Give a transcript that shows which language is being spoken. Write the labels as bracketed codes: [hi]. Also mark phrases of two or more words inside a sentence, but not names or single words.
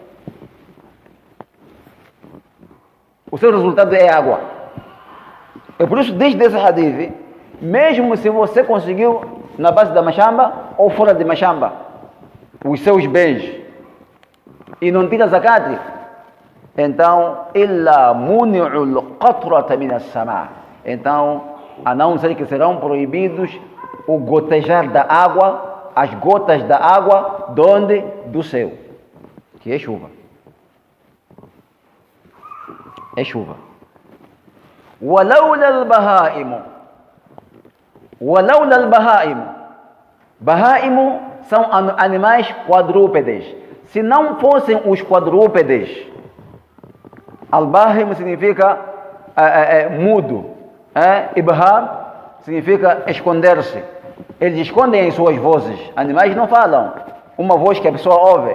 [pt] O seu resultado é água. É por isso, desde esse hadith, mesmo se você conseguiu na base da machamba ou fora de machamba, os seus bens, e não tira zakat, então, [ar] إلا منعوا القطرة من السماء'. [pt] Então, a não ser que serão proibidos o gotejar da água, as gotas da água, de onde? Do céu, que é chuva. É chuva. [ar] وَلَوْلَا الْبَهَائِمُ وَلَوْلَا الْبَهَائِمُ. [pt] Baha'imu são animais quadrúpedes. Se não fossem os quadrúpedes, al-bahim significa mudo, ibham significa esconder-se. Eles escondem as suas vozes. Animais não falam uma voz que a pessoa ouve.